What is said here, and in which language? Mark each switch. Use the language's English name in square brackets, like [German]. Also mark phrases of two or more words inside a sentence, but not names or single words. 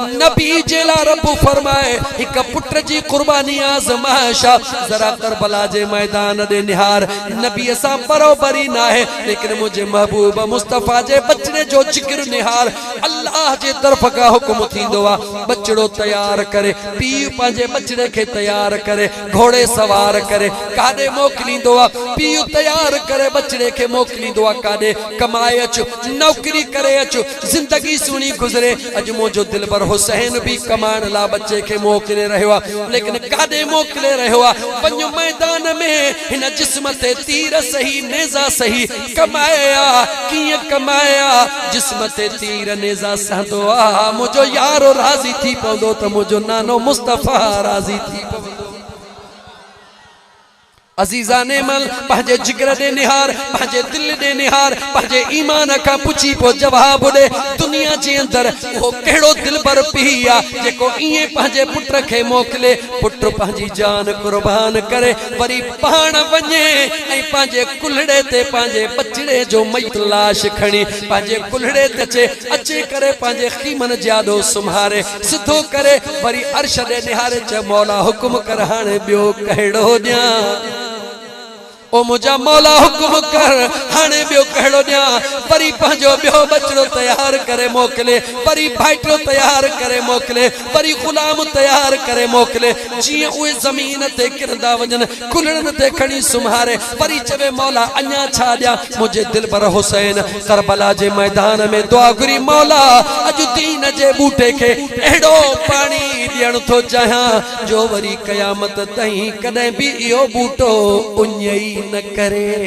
[Sindhi] नबी जे लाइ रब फरमाए हिक पुट जी कुर्बानी आज़माइश आहे। ज़रा करबला जे मैदान ॾे निहार नबी सां बरोबरी नाहे लेकिन मुंहिंजे महबूब मुस्तफ़ा जे बचड़े जो जिक्र निहार। अल्लाह जे तरफ़ खां हुक्म थींदो आहे बचड़ो तयार करे पीउ पंहिंजे बचड़े के तैयार करे घोड़े सवार करे काॾे मोकिलींदो आहे। पीउ तैयार करे बचड़े के मोकिलींदो आहे काॾे कमाए अचो नौकरी करे अचो जिंदगी सुहिणी गुज़रे। अॼु मुंहिंजो दिलबर हुसैन भी कमाइण लाइ बच्चे के मोकिले रहियो आहे लेकिन काॾे मोकिले रहियो आहे वञ मैदान में हिन जिस्म ते तीर सही नेज़ा सही कमाया कीअं कमाया जिस्म ते तीर नेज़ा सहंदो आहे मुंहिंजो यारो राज़ी थी पवंदो त मुझो नानो मुस्तफ़ा राज़ी थी पवंदो। अजीज़ाने मल पंहिंजे जिगर दे निहार पंहिंजे दिल दे निहार पंहिंजे ईमान का पुछी पो जवाब दे दुनिया जे अंदर वो केड़ो दिलबर पी आ जेको इए पंहिंजे पुट के मोकले पुट पंहिंजी जान कुर्बान करे वरी पाण वने ऐ पंहिंजे कुलड़े ते पंहिंजे बचड़े जो मयत लाश खणी पंहिंजे कुलड़े ते अचे करे पंहिंजे खीमन जादो सुम्हारे सिधो करे वरी अर्श दे निहारे च मौला हुक्म कर हाणे बियो कहिड़ो ॾियां ओ मुझा मौला हुक्म कर हाने बियो कहिड़ो ॾियां वरी पंहिंजो बियो बचड़ो तैयार करे मोकिले वरी भाइटो तैयार करे मोकिले वरी गुलाम तैयार करे मोकिले जीअं उहे ज़मीन ते किरंदा वञनि कुलड़नि ते खणी सुम्हारे वरी चवे मौला अञा छा ॾियां मुंहिंजे दिलबर हुसैन करबला जे मैदान में दुआ घुरी मौला अॼु दीन जे बूटे खे अहिड़ो पाणी ॾियण थो चाहियां जो वरी क़यामत ताईं कॾहिं बि इहो बूटो उञई न करे।